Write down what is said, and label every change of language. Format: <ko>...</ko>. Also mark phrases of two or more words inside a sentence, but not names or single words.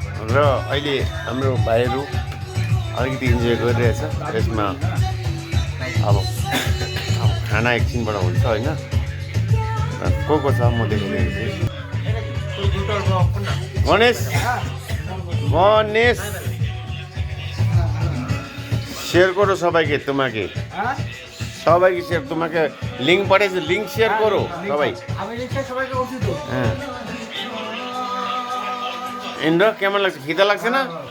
<ne>र अहिले हाम्रो भाइहरू अलिकति इन्जोय गरिरहेछ यसमा। अब खाना एकछिनबाट हुन्छ होइन। को छ म देखाइदिएको</ne> <bn>गणेश শেয়ার করো সবাইকে, তোমাকে সবাইকে শেয়ার, তোমাকে লিঙ্ক পাঠিয়েছে, লিঙ্ক শেয়ার করো সবাই। হ্যাঁ ইন্দ্র কেমন লাগছে? খিদা লাগছে না?</bn>